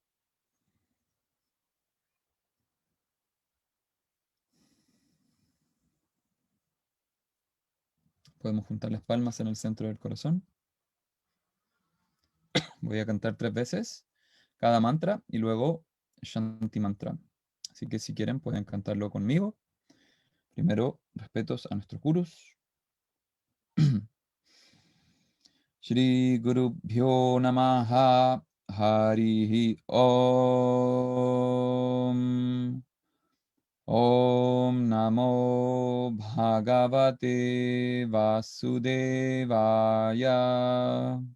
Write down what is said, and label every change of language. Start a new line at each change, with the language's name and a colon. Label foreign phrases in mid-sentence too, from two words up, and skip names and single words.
Spanish: Podemos juntar las palmas en el centro del corazón. Voy a cantar 3 veces cada mantra y luego Shanti Mantra. Así que si quieren pueden cantarlo conmigo. Primero, respetos a nuestros gurus.
Sanskrit: Shri Guru Bhyo Namaha Harihi Om. Om Namo Bhagavate Vasudevaya.